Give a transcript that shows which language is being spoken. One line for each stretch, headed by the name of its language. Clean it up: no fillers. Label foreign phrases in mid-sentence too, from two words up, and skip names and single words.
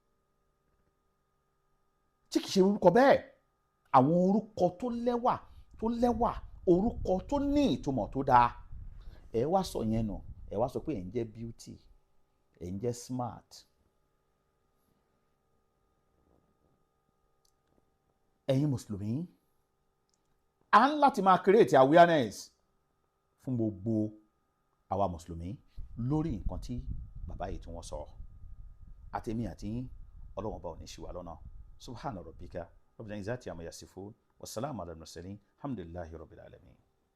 Yoruba: tí kìí ṣe orúkọ bẹ́ẹ̀ àwọn orúkọ tó lẹ́wà orúkọ tó ní ìtumọ̀ tó dáa ẹ wá sọ yẹn nù ẹ wá sọ pé ẹ ń jẹ́ beauty ẹ ń jẹ́ smart ẹ̀yin mùsùlùmí a ń láti máa
English: create awareness
Yoruba: fún gbogbo àwa mùsùlùmí lórí nǹkan tí bàbá yìí tí wọ́n sọ àtẹ̀mí àti Ọlọ́run bá ò ní ṣì wá lọ́nà
Arabic: سبحان ربك رب العزة عما يصفون والسلام على المرسلين الحمد لله رب العالمين.